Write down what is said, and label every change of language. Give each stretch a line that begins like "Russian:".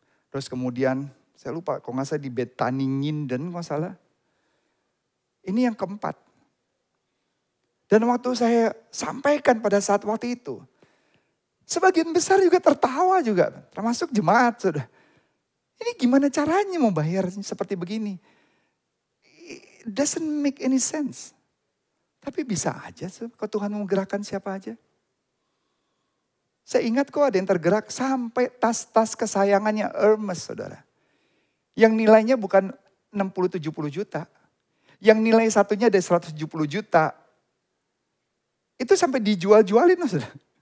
Indonesian: Terus kemudian saya lupa, kalau nggak salah di Betani Nginden, nggak salah. Ini yang keempat. Dan waktu saya sampaikan pada saat waktu itu, sebagian besar juga tertawa juga, termasuk jemaat sudah. Ini gimana caranya mau bayar seperti begini?
English: It doesn't make any sense.
Indonesian: Tapi bisa aja kalau Tuhan mau menggerakkan siapa aja. Saya ingat kok ada yang tergerak sampai tas-tas kesayangannya Hermes, saudara. Yang nilainya bukan 60-70 juta. Yang nilai satunya ada 170 juta. Itu sampai dijual-jualin, saudara.